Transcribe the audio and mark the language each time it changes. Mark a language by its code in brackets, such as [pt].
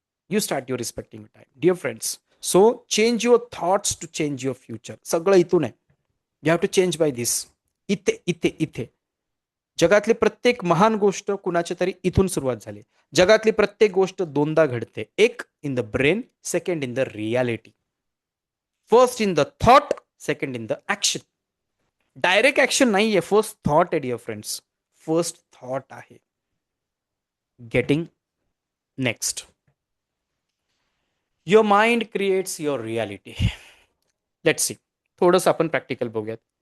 [en] Dear friends, so change your thoughts to change your future. [mr] सगळं इथून आहे. [en] You have to change by this. [mr] इथे जगातली प्रत्येक महान गोष्ट कुणाच्या तरी इथून सुरुवात झाली. जगातली प्रत्येक गोष्ट दोनदा घडते. [en] एक in the brain, second in the reality. First in the thought, second in the action. [mr] Direct action नाहीये, फर्स्ट थॉट आहे डिअर फ्रेंड्स. फर्स्ट थॉट आहे. [en] Getting next. Your mind creates your reality. Let's see, [mr] थोडंसं आपण practical बघूयात.